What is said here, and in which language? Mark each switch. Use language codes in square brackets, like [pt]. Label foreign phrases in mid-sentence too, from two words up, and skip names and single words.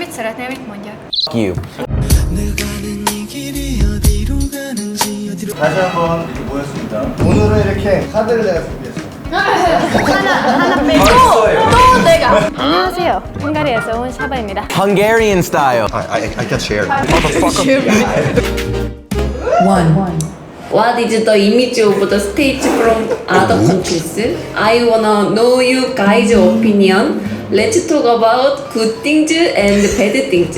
[hu] Mit szeretnél, mit mondjak? [en] You. [ko] 다시 한번 이렇게 모였습니다. 오늘은 이렇게 카드를 내가 준비했어. 하나 빼고 또 내가. 안녕하세요. 헝가리에서 온 샤바입니다. [en] Hungarian style. I can share. What is the image of the states from other countries? I wanna know you guys' opinion. Let's talk about good things and bad things.